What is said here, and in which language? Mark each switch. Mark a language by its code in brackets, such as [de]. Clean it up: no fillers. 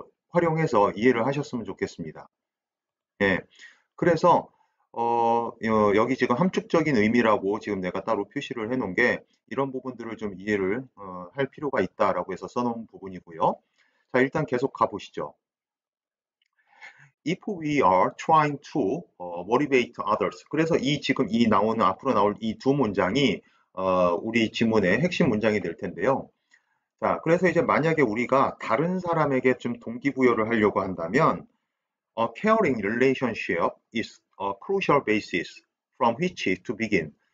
[ko] 활용해서 이해를 하셨으면 좋겠습니다. 예. 그래서 여기 지금 함축적인 의미라고 지금 내가 따로 표시를 해 놓은 게 이런 부분들을 좀 이해를 할 필요가 있다라고 해서 써 놓은 부분이고요. 자, 일단 계속 가 보시죠. [en] If we are trying to motivate others. [ko] 그래서 이 지금 이 나오는 앞으로 나올 이 두 문장이 우리 지문의 핵심 문장이 될 텐데요. 자, 그래서 이제 만약에 우리가 다른 사람에게 좀 동기부여를 하려고 한다면 [en] A caring relationship is a crucial basis from which to begin.